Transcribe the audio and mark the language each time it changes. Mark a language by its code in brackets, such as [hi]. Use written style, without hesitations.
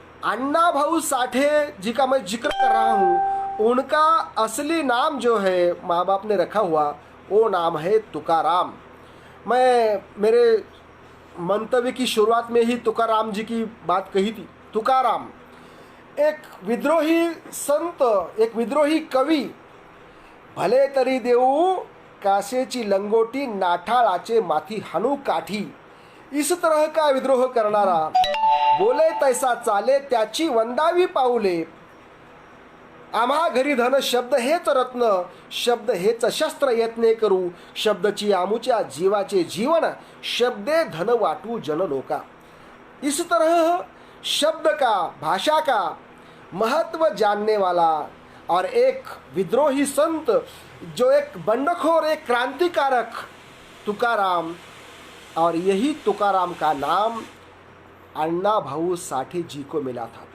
[hi] अन्ना भाऊ साठे जी का मैं जिक्र कर रहा हूँ, उनका असली नाम जो है माँ बाप ने रखा हुआ, वो नाम है तुकाराम। मैं मेरे मंतव्य की शुरुआत में ही तुकाराम जी की बात कही थी। तुकाराम एक विद्रोही संत, एक विद्रोही कवी, [mr] भले तरी देऊ कासेची लंगोटी, नाठाळाचे माथी हाणू काठी, [hi] इस तरह का विद्रोह [mr] करणारा, बोले तैसा चाले त्याची वंदावी पाऊले, आम्हा घरी धन शब्द हेच रत्न, शब्द हेच शस्त्र यत्ने करू, शब्दची आमुच्या जीवाचे जीवन, शब्दे धन वाटू जन लोका। [hi] इस तरह शब्द का, भाषा का महत्व जानने वाला और एक विद्रोही संत, जो एक बंडखोर, एक क्रांतिकारक तुकाराम, और यही तुकाराम का नाम अण्णा भाऊ साठे जी को मिला था।